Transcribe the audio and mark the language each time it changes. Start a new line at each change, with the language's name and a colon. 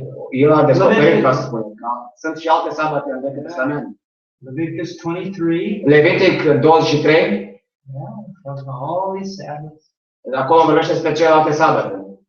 Romanian: Eu am descoperit, ca să spun, că sunt și alte sabate în Vechiul Testament.
English: Leviticus 23.
Romanian: Levitic 23.
English: Yeah, all these Sabbaths.
Romanian: Acolo vorbește despre celelalte sabate.